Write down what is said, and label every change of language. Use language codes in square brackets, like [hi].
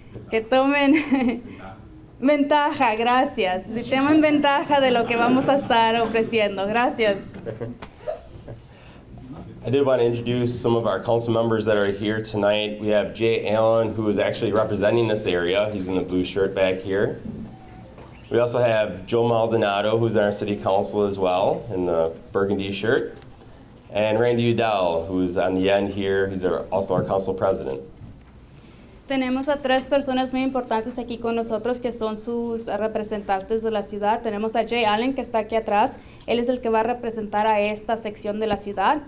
[es] Que tomen ventaja, gracias. Tomen ventaja de lo que vamos a estar ofreciendo. Gracias. [en] I did want to introduce some of our council members that are here tonight. We have Jay Allen, who is actually representing this area. He's in the blue shirt back here. We also have Joe Maldonado, who's on our city council as well, in the burgundy shirt. And Randy Udell, who's on the end here. He's also our council president. [es] Tenemos a tres personas muy importantes aquí con nosotros que son sus representantes de la ciudad. Tenemos a Jay Allen, que está aquí atrás. Él es el que va a representar a esta sección de la ciudad.